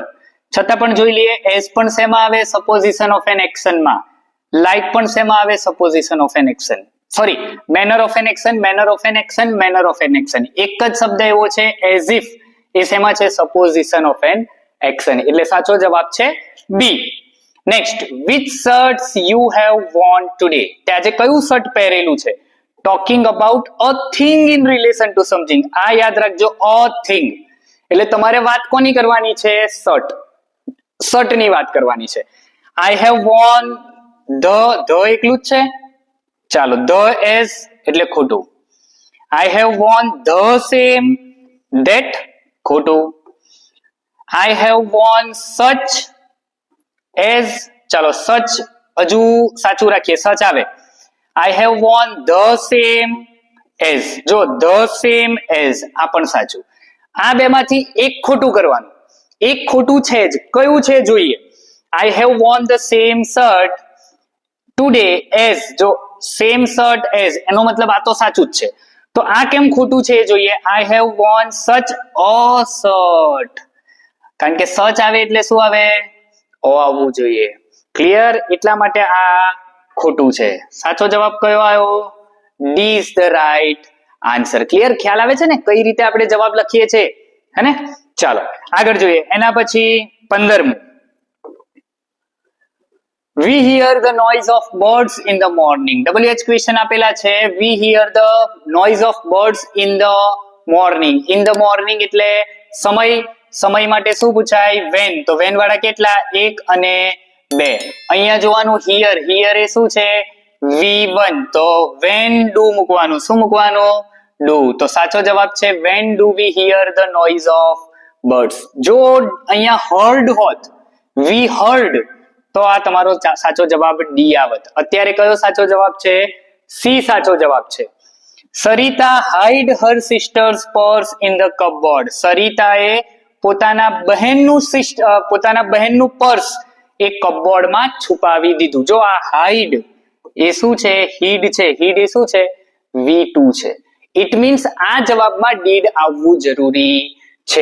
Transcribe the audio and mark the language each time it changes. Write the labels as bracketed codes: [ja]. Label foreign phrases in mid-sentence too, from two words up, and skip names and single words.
[gu] છતાં પણ જોઈ લઈએ એઝ પણ શેમાં આવે? [en] supposition of an action [gu] માં. લાઈક પણ શેમાં આવે? [en] supposition of an action. sorry, manner of an action, manner of an action, manner of an action. [gu] એક જ શબ્દ એવો છે [en] as if, [gu] એ શેમાં છે? [en] supposition of an action. [gu] એટલે સાચો જવાબ છે બી. નેક્સ્ટ, [en] which shirts you have worn today? [gu] તે આજે કયું શર્ટ પહેરેલું છે? [en] Talking about a thing in relation to something. [gu] આ યાદ રાખજો, [en] a thing. [gu] એટલે તમારે વાત કોની કરવાની છે? શર્ટ ની વાત કરવાની છે. [en] I have worn the [gu] એકલું જ છે. ચાલો, [en] the as [gu] એટલે ખોટું. [en] I have worn the same that, [gu] ખોટું. [en] I have worn such as, [gu] ચાલો સચ હજુ સાચું રાખીએ, સચ આવે. [en] I have worn the same as. [gu] જો [en] the same as [gu] આ પણ સાચું. આ બે માંથી એક ખોટું કરવાનું. એક ખોટું છે જ. કયું છે જોઈએ? [en] I have worn the same shirt today as. [gu] જો [en] same shirt as [gu] એનો મતલબ આ તો સાચું જ છે. તો આ કેમ ખોટું છે એ જોઈએ. [en] I have worn such a shirt. [gu] કારણ કે such આવે એટલે શું આવે? ઓ આવવું જોઈએ. ક્લિયર? એટલા માટે આ ખોટું છે. સાચો જવાબ કયો આવ્યો? [en] D is the right answer. Clear? [gu] ખ્યાલ આવે છે ને કઈ રીતે આપણે જવાબ લખીએ છીએ, હે ને? ચાલો આગળ જોઈએ. એના પછી 15મું. [en] We hear the noise of birds in the morning. WH question [gu] આપેલા છે. [en] We hear the noise of birds in the morning. In the morning [gu] એટલે સમય માટે શું પૂછાય? when. તો when વાળા કેટલા? 1 અને 2. અહીંયા જોવાનું હિયર એ શું છે? V1. તો [en] when do [gu] મૂકવાનું. શું મૂકવાનું? do. તો સાચો જવાબ છે [en] when do we hear the noise of birds. [gu] જો અહીંયા heard હોત, [en] we heard, [gu] તો આ તમારો સાચો જવાબ ડી આવત. અત્યારે કયો સાચો જવાબ છે? સી સાચો જવાબ છે. [en] સરિતા hide her sister's purse in the cupboard. [gu] સરિતાએ પોતાના બહેનનું પર્સ એ કપબોર્ડમાં છુપાવી દીધું. જો આ હાઈડ એ શું છે? હીડ છે. હીડ એ શું છે? V2 છે. [en] it means [gu] આ જવાબમાં ડીડ આવવું જરૂરી છે.